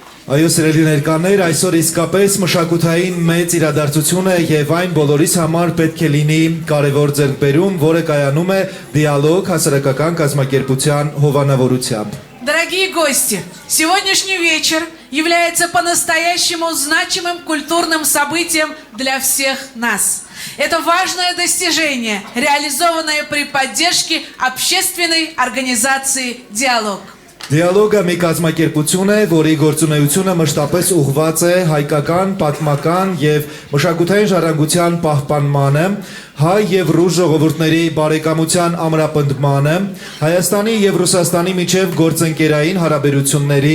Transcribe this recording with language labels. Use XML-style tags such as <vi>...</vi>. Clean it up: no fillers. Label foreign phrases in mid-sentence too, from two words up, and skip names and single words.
<hy>Այո, սիրելի ներկաներ, այսօր իսկապես մշակութային մեծ իրադարձություն է եւ այն բոլորիս համար պետք է լինի կարևոր ձեռքբերում, որը կայանում է դիալոգ հասարակական կազմակերպության հովանավորությամբ։</hy> <ru>Дорогие гости, сегодняшний вечер является по-настоящему значимым культурным событием для всех нас. Это важное достижение, реализованное при поддержке общественной организации «Диалог».</ru> <hy>Դիալոգը մի կազմակերպություն է, որի գործունեությունը մշտապես ուղղված է հայկական, պատմական եւ մշակութային ժառանգության պահպանմանը, հայ եւ ռուս ժողովուրդների բարեկամության ամրապնդմանը, Հայաստանի եւ Ռուսաստանի միջև գործընկերային հարաբերությունների</hy>